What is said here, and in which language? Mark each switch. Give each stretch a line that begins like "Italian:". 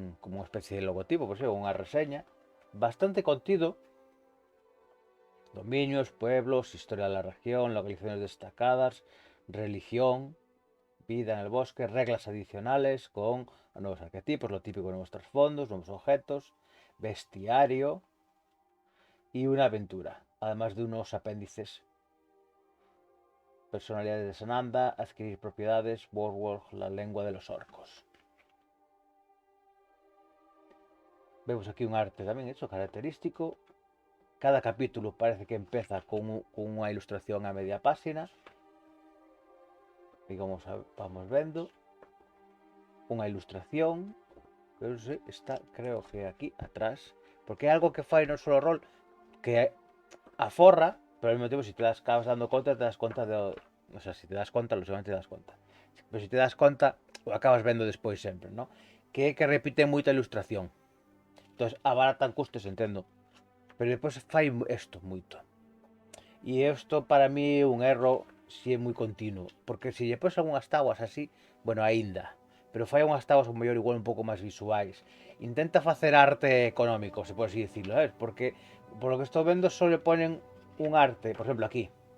Galician: Como unha especie de logotipo, por exemplo, unha reseña, bastante contido,
Spanish: dominios, pueblos, historia de la región, localizaciones destacadas, religión, vida en el bosque, reglas adicionales con nuevos arquetipos, lo típico de nuevos trasfondos, nuevos objetos, bestiario y una aventura, además de unos apéndices, personalidades de Sananda, adquirir propiedades, Warworld, la lengua de los orcos. Vemos aquí un arte también hecho característico. Cada capítulo parece que empieza con una ilustración a media página. Y como vamos viendo,
Galician: unha ilustración, pero está, creo que aquí atrás, porque é algo que fai no solo rol que aforra, pero ao mesmo tempo, si te acabas dando conta, te das conta o sea, si te das conta, lógicamente te das conta. Pero si te das conta, o acabas vendo despois sempre, ¿no? Que é que repite moita ilustración. Entón, abaratan custos, entendo. Pero depois fai isto moito. E isto para mí é un erro si é moi continuo, porque se lle pos algunhas tabuas así, bueno, aínda, pero fai unhas tabuas ao mellor igual un pouco máis visuais. Intenta facer arte económico, se pode así dicirlo, ¿sabes? Porque por lo que estou vendo só
Spanish: le ponen
Galician: un arte, por exemplo aquí.